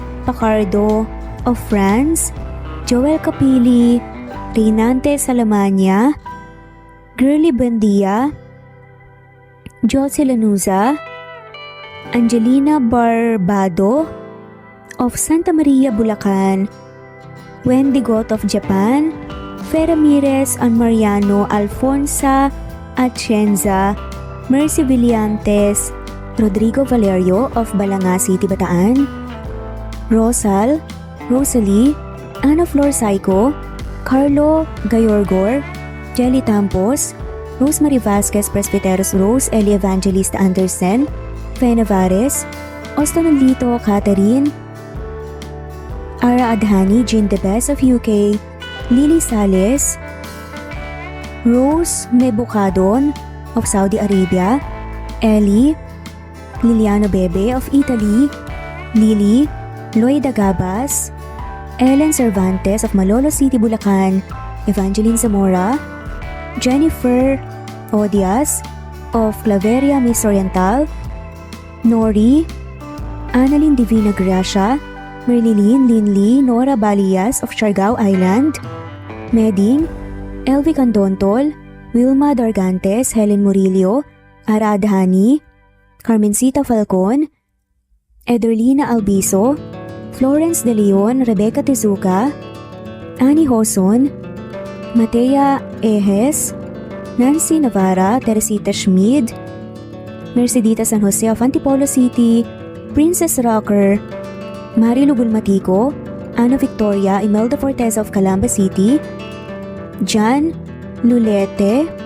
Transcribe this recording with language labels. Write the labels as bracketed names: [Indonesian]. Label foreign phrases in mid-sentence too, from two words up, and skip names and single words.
[English] Pacardo of France, Joel Capili, Reynante Salamania, Girly Buendia, Josie Lanusa, Angelina Barbado of Santa Maria, Bulacan, Wendy Got of Japan, Fe Ramirez and Mariano Alfonsa Atienza, Mercy Villantes, Rodrigo Valerio of Balanga City, Bataan, Rosal, Rosalie, Ana Flor Saiko, Carlo Gayorgor, Jelly Tampos, Rosemary Vasquez Presbyteros Rose, Eli Evangelista Anderson, Fe Navares, Ostonolito Catherine, Ara Adhani, Jean Debes of UK, Lily Sales, Rose Mebukadon of Saudi Arabia, Ellie, Liliano Bebe of Italy, Lily, Loida Gabas, Ellen Cervantes of Malolo City, Bulacan, Evangeline Zamora, Jennifer Odias of Claveria, Miss Oriental, Nori, Annalyn Divina Gracia, Merlilyn Linley Nora Balias of Siargao Island, Meding, Elvi Candontol, Wilma Dargantes, Helen Murillo, Ara Adhani, Carmencita Falcon, Ederlina Albiso, Florence De Leon, Rebecca Tezuka, Annie Hoson, Matea Ejes, Nancy Navarra, Teresita Schmid, Mercedita San Jose of Antipolo City, Princess Rocker, Marilu Bulmatico, Ana Victoria, Imelda Fortes of Calamba City, Jan Lulete,